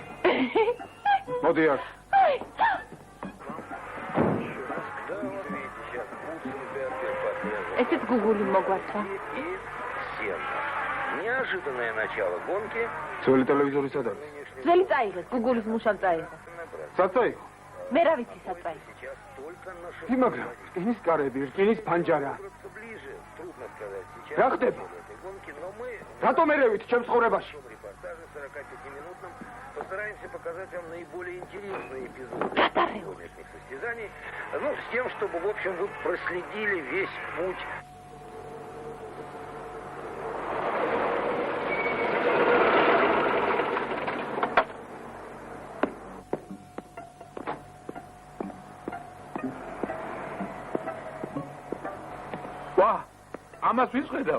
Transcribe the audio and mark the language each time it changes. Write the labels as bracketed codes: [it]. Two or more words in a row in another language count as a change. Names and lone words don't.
[ka] მოდი აქ. ესეც გუგული მოგვართა. [ru] Неожиданное начало гонки. [ka] ძველი ტელევიზორი სად არის? ძველი წაიღეს, გუგულის მუშა წაიღო. სად წაიღო? მე რა ვიცი სად წაიღო. მაგრამ რკინის კარები, რკინის ფანჯარა. რა ხდება? რატომ ერევით ჩემს ცხოვრებაში? [ru] Постараемся показать вам наиболее интересные эпизоды сегодняшних состязаний, ну, с тем, чтобы, в общем, вы проследили весь путь. [ka] ვა, ამას ვიწყედავ.